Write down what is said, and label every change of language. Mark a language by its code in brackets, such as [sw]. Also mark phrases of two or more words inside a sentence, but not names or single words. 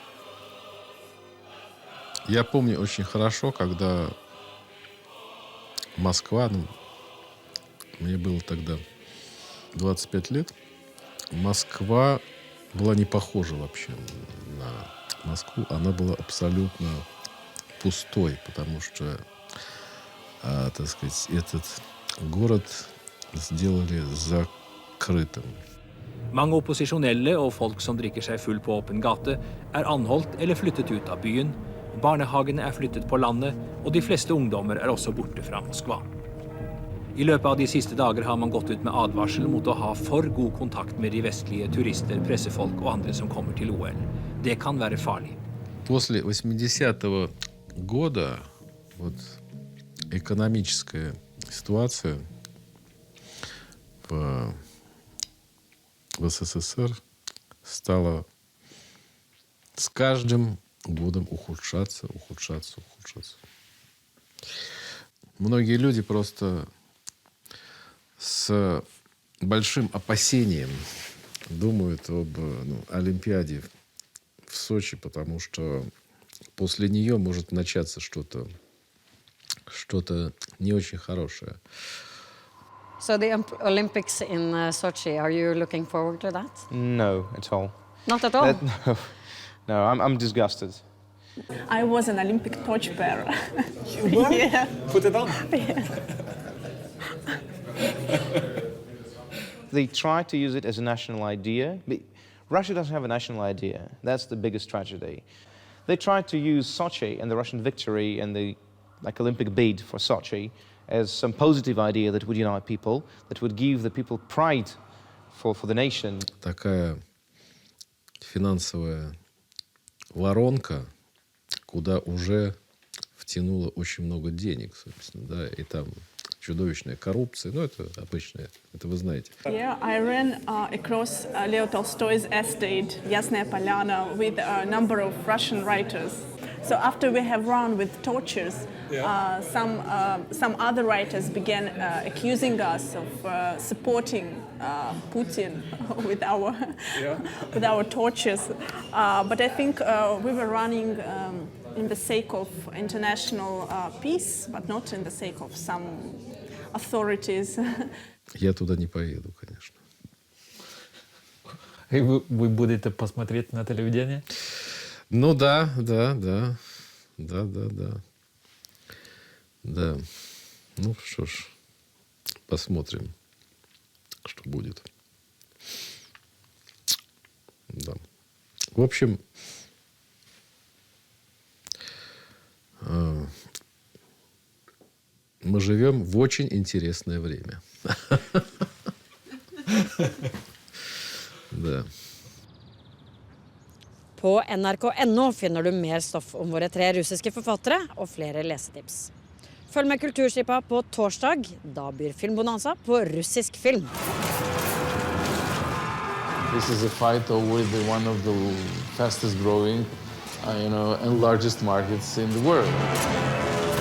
[ru] Я помню очень хорошо, когда Москва, мне было тогда 25 лет, Москва была не похожа вообще на Москву. Она была абсолютно пустой, потому что, так сказать, этот город сделали закрытым. [no] Mange opposisjonelle og folk som drikker seg full på åpen gate, anholdt eller flyttet ut av byen. Barnehagene flyttet på landet, og de fleste ungdommer også borte fra Moskva. I løpet av de siste dager har man gått ut med advarsel mot å ha for god kontakt med de vestlige turister, pressefolk og andre som kommer til OL. Det kan være farlig. [ru] После 80-го года вот экономическая ситуация в СССР стала с каждым годом ухудшаться. Многие люди просто с большим опасением думают об Олимпиаде в Сочи, потому что после нее может начаться что-то не очень хорошее. [en] So the Olympics in Sochi, are you looking forward to that? No, at all. Not at all? No, I'm disgusted. I was an Olympic torchbearer. You were? Yeah. Put it on. Yeah. They try to use it as a national idea. Russia doesn't have a national idea. That's the biggest tragedy. They tried to use Sochi and the Russian victory and the Olympic bid for Sochi as some positive idea that would unite people, that would give the people pride for the nation. [ru] Такая финансовая воронка, куда уже втянуло очень много денег, собственно, да, и там чудовищная коррупция, это обычное, это вы знаете. [en] Yeah, I ran across Leo Tolstoy's estate, Yasnaya Polyana, with a number of Russian writers. So after we have run with tortures, some other writers began accusing us of supporting Putin with our tortures. But I think we were running in the sake of international peace, but not in the sake of some authorities. [ru] Я туда не поеду, конечно. И вы будете посмотреть на телевидении? Ну да. Ну что ж, посмотрим, что будет. Да. В общем, мы живем в очень интересное время. Да. [no] På nrk.no finner du mer stoff om våre 3 russiske forfattere og flere lesetips. Følg med Kulturstripa på torsdag. Da byr Filmbonanza på russisk film. [en] This is a fight over one of the fastest growing, and largest markets in the world.